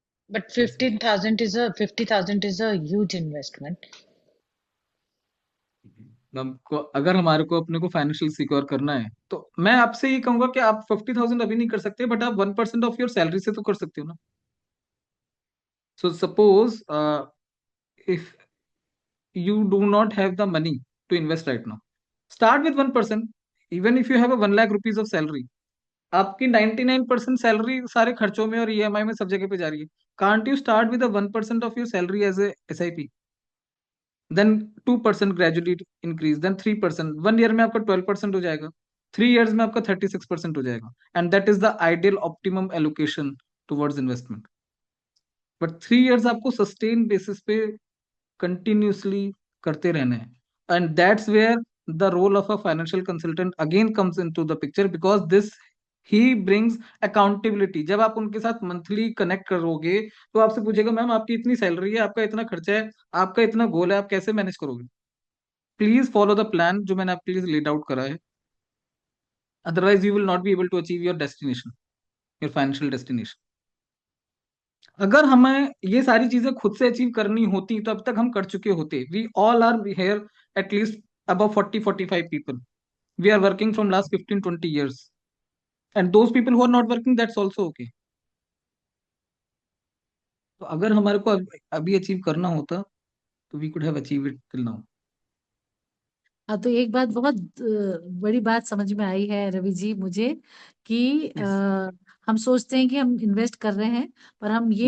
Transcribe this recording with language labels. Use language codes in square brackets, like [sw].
[en] But 50,000 is a huge investment. [hi] हमको अगर हमारे को अपने को फाइनेंशियल सिक्योर करना है, तो मैं आपसे ये कहूंगा कि आप 50,000 अभी नहीं कर सकते, बट आप [en] 1% of your salary [hi] से तो कर सकते हो ना। [en] So suppose if you do not have the money to invest right now, start with 1%. Even if you have a 1 lakh rupees of salary, [hi] आपकी 99% सैलरी सारे खर्चों में और ईएमआई में सब जगह पे जा रही है, [en] can't you start with 1% of your salary as a SIP, then 2% gradually increase, then 3%, [hi] 1 year में आपका 12% हो जाएगा, [en] 3 years में आपका 36% हो जाएगा, and that is the ideal optimum allocation towards investment. But 3 years [hi] आपको सस्टेन बेसिस पे कंटिन्यूसली करते रहना है, [en] And that's where the role of a financial consultant again comes into the picture, because this he brings accountability. [hi] जब आप उनके साथ monthly connect करोगे, तो आपसे पूछेगा मैम आपकी इतनी सैलरी है, आपका इतना खर्चा है, आपका इतना गोल है, आप कैसे मैनेज करोगे? [en] please follow the plan [hi] जो मैंने आपके लिए लेड आउट करा है, [en] Otherwise you will not be able to achieve your destination, your financial destination. [hi] अगर हमें ये सारी चीजें खुद से अचीव करनी होती तो अब तक हम कर चुके होते। [en] We all are here at least above 40-45 people. We are working from last 15-20 years. And those people who are not working, that's also okay. [hi] तो अगर हमारे को अभी अचीव करना होता, तो [en] we could have achieved it till now. [hi] हाँ, तो एक बात बहुत बड़ी बात समझ में आई है रवि जी मुझे, कि [en] Yes. [hi] हम सोचते हैं कि हम इन्वेस्ट कर रहे हैं, पर हम ये